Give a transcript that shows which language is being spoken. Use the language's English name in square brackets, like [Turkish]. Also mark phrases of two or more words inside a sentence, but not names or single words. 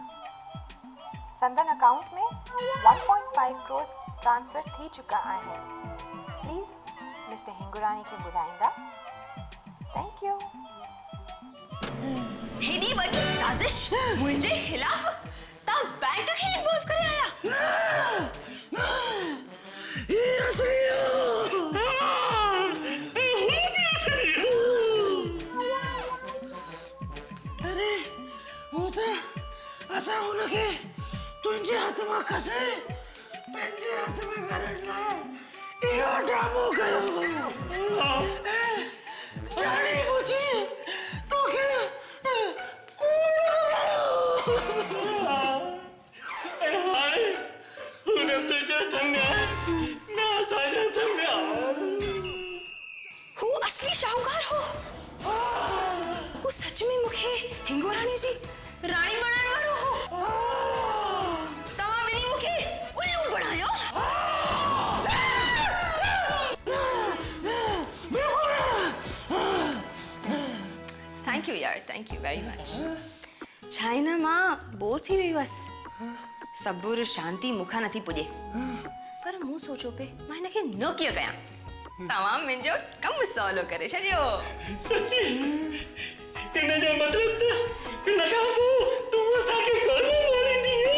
[Sindhi] संदन अकाउंट में 1.5 करोड़ ट्रांसफर थी चुका आहिनि। प्लीज़ मिस्टर हिंगुरानी खे ॿुधाईंदा? [English] thank you. [Sindhi] हेॾी वॾी साज़िश मुंहिंजे ख़िलाफ़ तव्हां बैंक खे इन्वॉल्व करे आया? ये असली [Hindi] अरे वो तो [Sindhi] असा हुनखे तुंहिंजे हथ मां खसे पंहिंजे हथ में करण लाइ इहो ड्रामो कयो जाने बुझी तोखे कूड़ हाणे हुन तुंहिंजे हथ में आहे न असांजे हथ में आहे हू असली शाहूकार हो। हू सच में मूंखे हिंगोरानी जी राणी बणाइण वारो हो। तव्हां ॿिन्ही मूंखे उल्लू बणायो। [English] thank you यार, thank you very much. [Sindhi] छा आहे न मां बोर थी वई हुअसि। सबुर शांती मूंखां नथी पुॼे, पर मूं सोचियो पे मां हिनखे न कीअं कयां। तव्हां मुंहिंजो कमु सवलो करे छॾियो। सच्ची इन जो मतिलब त हिन खां पोइ तूं असांखे कोन वणंदी